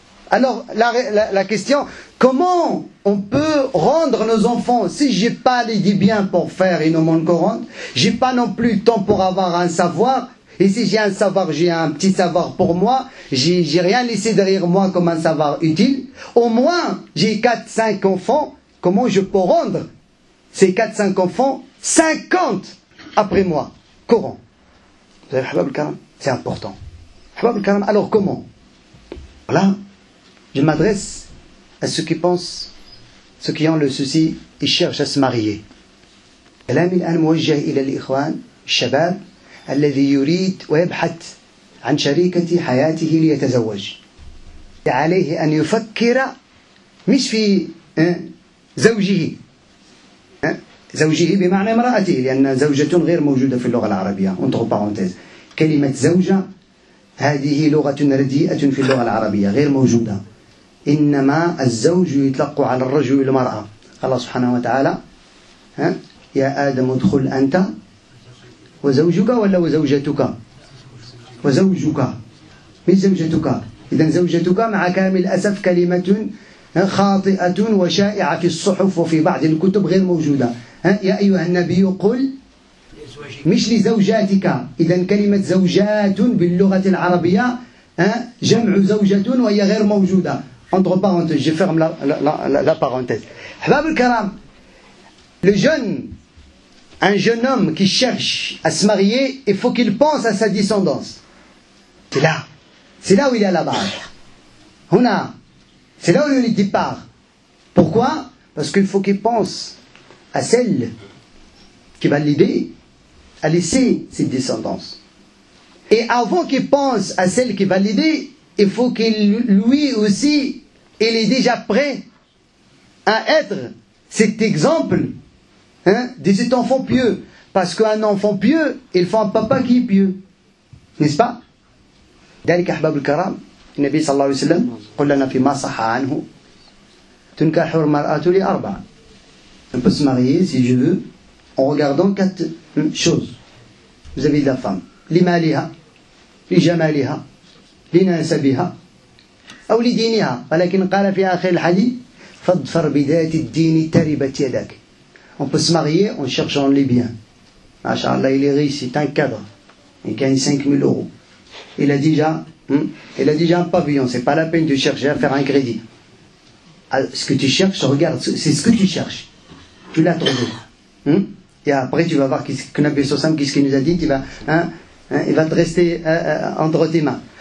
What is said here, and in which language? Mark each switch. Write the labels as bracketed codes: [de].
[fr] Alors, la question, comment on peut rendre nos enfants, si j'ai pas les biens pour faire une aumône courante, j'ai pas non plus le temps pour avoir un savoir, et si j'ai un savoir, j'ai un petit savoir pour moi, j'ai rien laissé derrière moi comme un savoir utile, au moins, j'ai 4-5 enfants, comment je peux rendre ces 4-5 enfants 50 après moi, courant. Vous avez Ahbab al-Karam, c'est important. Ahbab al-Karam, alors comment? Voilà, je m'adresse à ceux qui pensent, ceux qui ont le souci, ils cherchent à se marier. [ar] كلامي الآن موجه إلى الإخوان الشباب الذي يريد ويبحث عن شريكة حياته ليتزوج. عليه أن يفكر مش في زوجه زوجه بمعنى امرأته لأن زوجة غير موجودة في اللغة العربية [fr] entre parenthèses. [ar] كلمة زوجة هذه لغة رديئة في اللغة العربية غير موجودة. إنما الزوج يطلق على الرجل والمرأة. الله سبحانه وتعالى يا آدم ادخل أنت وزوجك ولا وزوجتك؟ وزوجك مش زوجتك. إذن زوجتك مع كامل الأسف كلمة خاطئة وشائعة في الصحف وفي بعض الكتب غير موجودة. يا أيها النبي قل مش لزوجاتك. إذن كلمة زوجات باللغة العربية جمع زوجة وهي غير موجودة. [fr] Entre parenthèses, je ferme la parenthèse. Ahbab al-Karam, un jeune homme qui cherche à se marier, il faut qu'il pense à sa descendance. C'est là où il est à la base. C'est là où il est le départ. Pourquoi? Parce qu'il faut qu'il pense à celle qui va l'aider à laisser ses descendances. Et avant qu'il pense à celle qui va l'aider, il faut qu'il lui aussi, il est déjà prêt à être cet exemple de cet enfant pieux. Parce qu'un enfant pieux, il faut un papa qui est pieux. N'est-ce pas? [ar] ذلك أحباب الكرام النبي صلى الله عليه وسلم قل لنا فيما صح عنه تنكح المرأة لأربع. [fr] On peut se marier, si je veux, en regardant 4 choses. Vous avez de la femme. [ar] لمالها لجمالها لنسبها أو لدينها. ولكن قال في آخر الحديث فاظفر بذات الدين تربت يدك. [fr] On peut se marier en cherchant les biens. Masha'Allah, il est riche, c'est un cadre. Il gagne 5 000 euros. Il a déjà un pavillon. C'est pas la peine de chercher à faire un crédit. Ce que tu cherches, regarde, c'est ce que tu cherches. tu l'as trouvé. Et après tu vas voir que Nabi Sossam, qu'est-ce qu'il nous a dit, il va te rester entre tes mains.